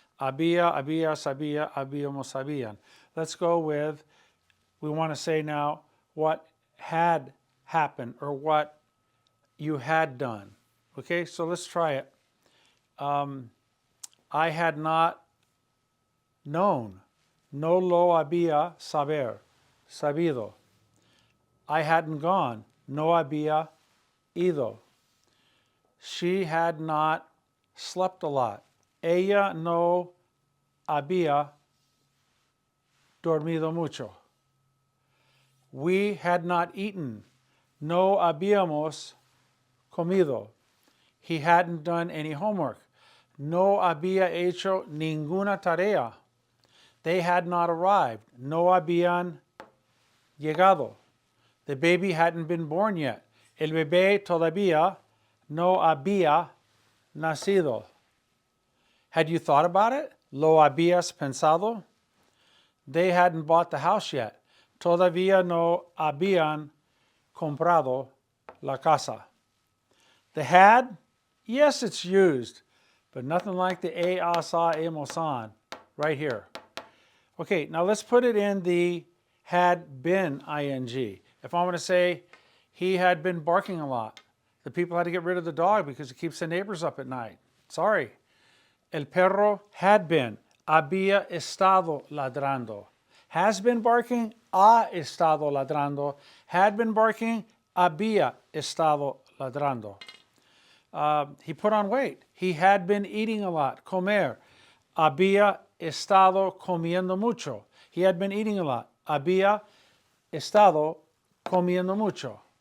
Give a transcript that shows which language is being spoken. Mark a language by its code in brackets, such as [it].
[es] Había, habías, había, habíamos, habían. [en] Let's go with, we want to say now what had happened or what you had done. Okay, so let's try it. I had not known. [es] No lo había sabido. [en] I hadn't gone. [es] No había ido. [en] She had not slept a lot. [es] Ella no había dormido mucho. [en] We had not eaten. [es] No habíamos comido. [en] He hadn't done any homework. [es] No había hecho ninguna tarea. [en] They had not arrived. [es] No habían llegado. [en] The baby hadn't been born yet. [es] El bebé todavía no había nacido. [en] Had you thought about it? [es] ¿Lo habías pensado? [en] They hadn't bought the house yet. [es] Todavía no habían comprado la casa. [en] The had, yes, it's used, but nothing like the asa, emosan right here. Okay, now let's put it in the had been ing. If I want to say he had been barking a lot, the people had to get rid of the dog because it keeps the neighbors up at night. Sorry. [es] El perro [en] had been, [es] había estado ladrando. [en] Has been barking, [es] ha estado ladrando. [en] Had been barking, [es] había estado ladrando. [en] He put on weight. He had been eating a lot, comer. [es] Había estado comiendo mucho. [en] He had been eating a lot. [es] Había estado comiendo mucho.